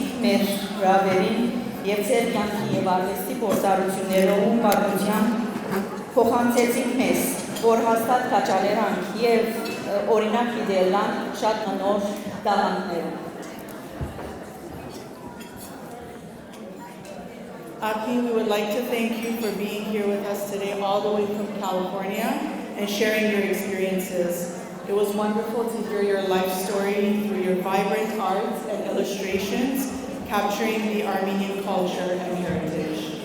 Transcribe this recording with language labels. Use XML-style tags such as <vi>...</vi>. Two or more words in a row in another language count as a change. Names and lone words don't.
<hy>մեր հրավերին եւ ձեր կյանքի եւ արվեստի փորձառություններով ու պատմության փոխանցեցիք մեզ, որ հաստատ քաչալերանք եւ օրինակ դիտելան շատ նոր դահաններում։</hy> <en>Aki, we would like to thank you for being here with us today, all the way from California, and sharing your experiences. It was wonderful to hear your life story through your vibrant arts and illustrations, capturing the Armenian culture and heritage.</en>